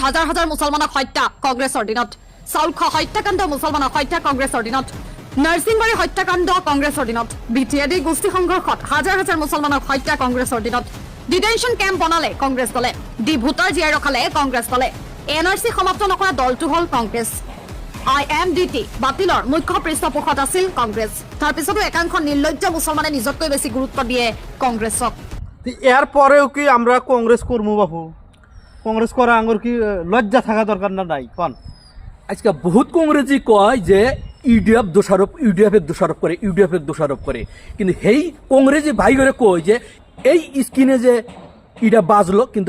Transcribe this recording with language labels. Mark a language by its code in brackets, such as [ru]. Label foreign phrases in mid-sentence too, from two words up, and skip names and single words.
[as] হাজাৰ হাজাৰ মুছলমানক হত্যা কংগ্ৰেছৰ দিনত চাউলখ হত্যাকাণ্ড মুছলমানক হত্যা কংগ্ৰেছৰ দিনত নাৰ্ছিংবাৰী হত্যাকাণ্ড কংগ্ৰেছৰ দিনত বিটিএডি গোষ্ঠী সংঘৰ্ষত হাজাৰ হাজাৰ মুছলমানক হত্যা কংগ্ৰেছৰ দিনত ডিটেনশন কেম্প বনালে কংগ্ৰেছ দলে ডি ভোটাৰ জীয়াই ৰখালে কংগ্ৰেছ দলে এনআৰসি সমাপ্ত নকৰা দলটো হ'ল কংগ্ৰেছ আইএমডিটি বাতিলৰ মুখ্য পৃষ্ঠপোষত আছিল কংগ্ৰেছ তাৰ পিছতো একাংশ নিৰ্লজ্জ মুছলমানে নিজতকৈ বেছি গুৰুত্ব দিয়ে কংগ্ৰেছক [bn] এর পরেও কি আমরা কংগ্রেস করবো বাবু কংগ্রেস করা আঙ্গুর কি লজ্জা থাকা দরকার না নাই কন আজকে বহুত কংগ্রেসই কয় যে ইউডিএফ দোষারোপ করে কিন্তু সেই কংগ্রেসি ভাই করে কয় যে এই স্কিনে যে ইটা বাজলো কিন্তু